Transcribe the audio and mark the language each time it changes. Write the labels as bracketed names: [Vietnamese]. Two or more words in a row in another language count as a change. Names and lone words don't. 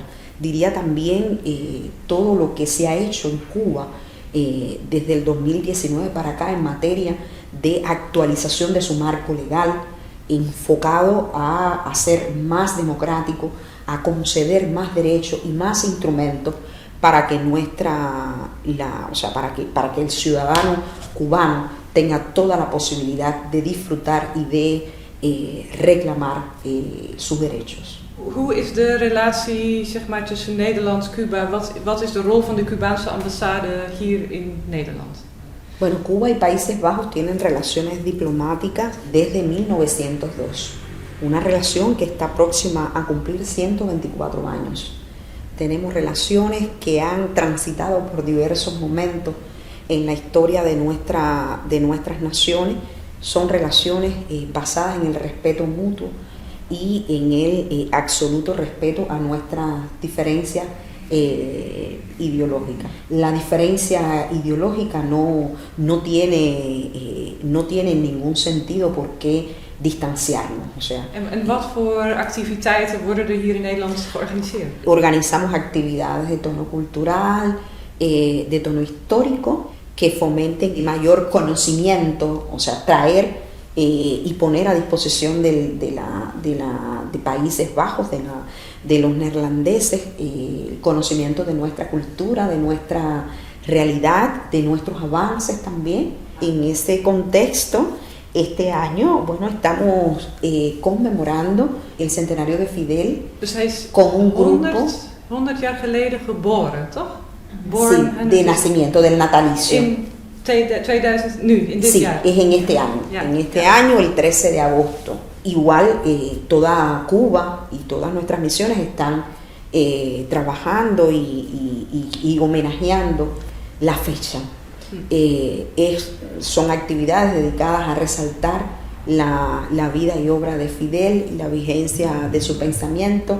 [Spanish] Diría también todo lo que se ha hecho en Cuba desde el 2019 para acá en materia de actualización de su marco legal, enfocado a ser más democrático, a conceder más derechos y más instrumentos para que para que el ciudadano cubano tenga toda la posibilidad de disfrutar y de reclamar sus derechos. [Dutch] Hoe is de relatie, zeg maar, tussen Nederland en Cuba? Wat is de rol van de Cubaanse ambassade hier in Nederland? [Spanish] Bueno, Cuba y Países Bajos tienen relaciones diplomáticas desde 1902. Una relación que está próxima a cumplir 124 años. Tenemos relaciones que han transitado por diversos momentos en la historia de nuestras naciones. Son relaciones basadas en el respeto mutuo y en el absoluto respeto a nuestras diferencias ideológicas. La diferencia ideológica no tiene ningún sentido por qué distanciarnos. O sea, [Dutch] en wat voor activiteiten worden er hier in Nederland georganiseerd? [Spanish] Organizamos actividades de tono cultural, de tono histórico, que fomenten mayor conocimiento, o sea, traer y poner a disposición de Países Bajos, de los neerlandeses, el conocimiento de nuestra cultura, de nuestra realidad, de nuestros avances también. En ese contexto, este año, bueno, estamos conmemorando el centenario de Fidel con un grupo. [Dutch] 100 jaar geleden geboren, toch? [Spanish] Sí, de nacimiento, del natalicio. [Dutch] In 2000, nu, in dit [Spanish] sí, [Dutch] jaar. [Spanish] Es en este año. Ya, en este año, el 13 de agosto. Igual toda Cuba y todas nuestras misiones están trabajando y homenajeando la fecha. Son actividades dedicadas a resaltar la vida y obra de Fidel, la vigencia de su pensamiento,